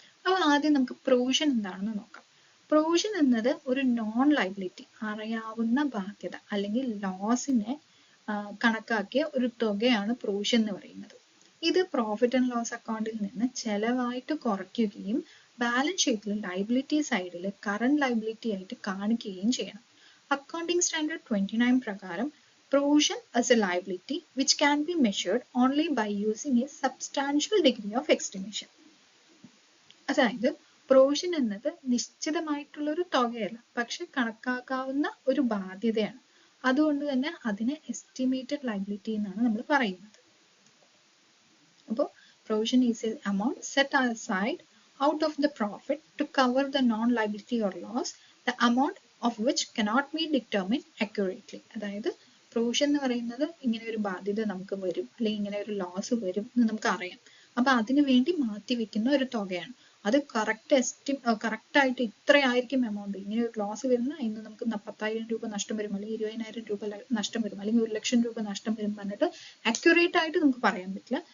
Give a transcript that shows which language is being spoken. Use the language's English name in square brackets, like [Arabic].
[Malayalam] അപ്പൊ ആദ്യം നമുക്ക് പ്രൊവിഷൻ എന്താണെന്ന് നോക്കാം. പ്രൊവിഷൻ എന്നത് ഒരു നോൺ ലയബിലിറ്റി, അറിയാവുന്ന ബാധ്യത അല്ലെങ്കിൽ ലോസിനെ കണക്കാക്കിയ ഒരു തുകയാണ് പ്രൊവിഷൻ എന്ന് പറയുന്നത്. ഇത് പ്രോഫിറ്റ് ആൻഡ് ലോസ് അക്കൗണ്ടിൽ നിന്ന് ചെലവായിട്ട് കുറയ്ക്കുകയും ബാലൻസ് ഷീറ്റിൽ ലയബിലിറ്റി സൈഡിൽ കറന്റ് ലയബിലിറ്റി ആയിട്ട് കാണിക്കുകയും ചെയ്യണം. [English] Accounting standard 29 പ്രകാരം provision as a liability which can be measured only by using a substantial degree of estimation. [Malayalam] അതായത് പ്രൊവിഷൻ എന്നത് നിശ്ചിതമായിട്ടുള്ള ഒരു തുകയല്ല, പക്ഷെ കണക്കാക്കാവുന്ന ഒരു ബാധ്യതയാണ്. അതുകൊണ്ട് തന്നെ അതിനെ എസ്റ്റിമേറ്റഡ് ലയബിലിറ്റി എന്നാണ് നമ്മൾ പറയുന്നത്. [English] അപ്പോൾ provision is a amount set aside out of the profit to cover the non-liability or loss, the amount of which cannot be determined accurately. [Malayalam] അതായത് പ്രൊവിഷൻ എന്ന് പറയുന്നത് ഇങ്ങനെ ഒരു ബാധ്യത നമുക്ക് വരും അല്ലെങ്കിൽ ഇങ്ങനെ ഒരു വരും എന്ന് നമുക്ക് അറിയാം. അപ്പൊ അതിനു വേണ്ടി മാറ്റി വെക്കുന്ന ഒരു തുകയാണ്. അത് കറക്റ്റ് ആയിട്ട് ഇത്രയായിരിക്കും എമൗണ്ട്. ഇങ്ങനെ ഒരു ലോസ് വരുന്ന ഇന്ന് നമുക്ക് 10,000 രൂപ നഷ്ടം വരും അല്ലെങ്കിൽ 20,000 രൂപ നഷ്ടം വരും അല്ലെങ്കിൽ 1,00,000 രൂപ നഷ്ടം വരും പറഞ്ഞിട്ട് അക്യുറേറ്റ് ആയിട്ട് നമുക്ക് പറയാൻ പറ്റില്ല.